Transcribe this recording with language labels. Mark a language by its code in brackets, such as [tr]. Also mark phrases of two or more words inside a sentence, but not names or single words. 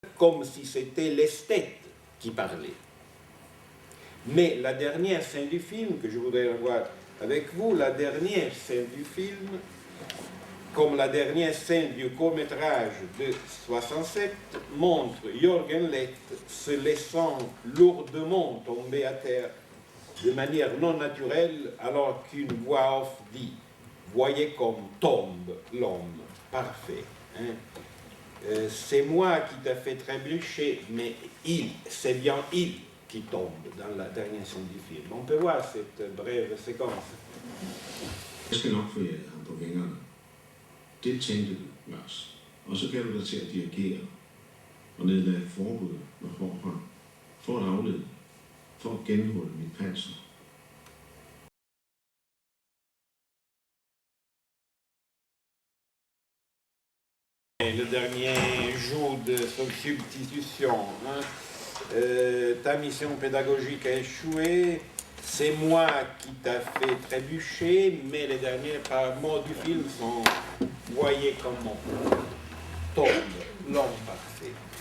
[fr] comme si c'était l'esthète qui parlait. Mais la dernière scène du film, que je voudrais revoir avec vous, la dernière scène du film, comme la dernière scène du court-métrage de 67, montre Jürgen Lett se laissant lourdement tomber à terre de manière non naturelle, alors qu'une voix off dit « Voyez comme tombe l'homme parfait. Hein. C'est moi qui t'a fait trébucher, mais c'est bien il qui tombe dans la dernière scène du film. » On peut voir cette brève séquence. [da] Jeg skal nok få ham på vingerne. Det tænkte du, Lars. Og så gav du dig til at dirigere og nedlagde forbud med hård hånd for at aflede, for at genholde mit panser. [fr] Le dernier jour de substitution, hein, ta mission pédagogique a échoué, c'est moi qui t'a fait trébucher, mais les derniers mots du film sont « Voyez comment tombe l'homme parfait ».